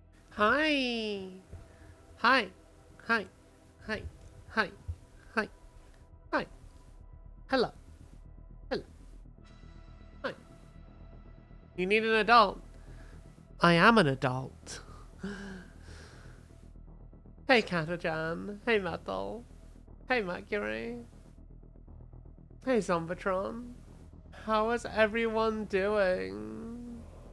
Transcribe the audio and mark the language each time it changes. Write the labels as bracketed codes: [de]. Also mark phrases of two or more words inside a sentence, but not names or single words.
[en] Hi. Hi. Hi. Hi. Hi. Hi. Hi. Hello. Hello. Hi. You need an adult. I am an adult. Hey, Katajan. Hey, Metal. Hey, Mercury. Hey, Zombitron. How is everyone doing?